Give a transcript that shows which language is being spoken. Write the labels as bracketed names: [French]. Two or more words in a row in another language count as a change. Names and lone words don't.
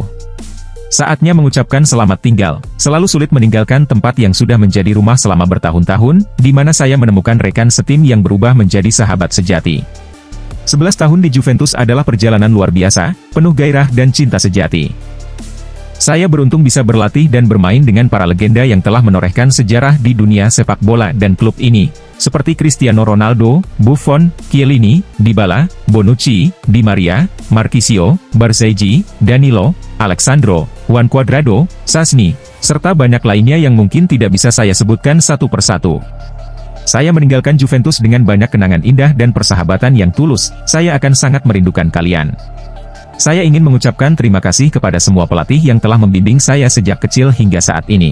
[Indonesian] Saatnya mengucapkan selamat tinggal, selalu sulit meninggalkan tempat yang sudah menjadi rumah selama bertahun-tahun, di mana saya menemukan rekan setim yang berubah menjadi sahabat sejati. 11 tahun di Juventus adalah perjalanan luar biasa, penuh gairah dan cinta sejati. Saya beruntung bisa berlatih dan bermain dengan para legenda yang telah menorehkan sejarah di dunia sepak bola dan klub ini, seperti Cristiano Ronaldo, Buffon, Chiellini, Dybala, Bonucci, Di Maria, Marchisio, Barzagli, Danilo, Alexandro, Juan Cuadrado, Szczęsny, serta banyak lainnya yang mungkin tidak bisa saya sebutkan satu persatu. Saya meninggalkan Juventus dengan banyak kenangan indah dan persahabatan yang tulus, saya akan sangat merindukan kalian. Saya ingin mengucapkan terima kasih kepada semua pelatih yang telah membimbing saya sejak kecil hingga saat ini.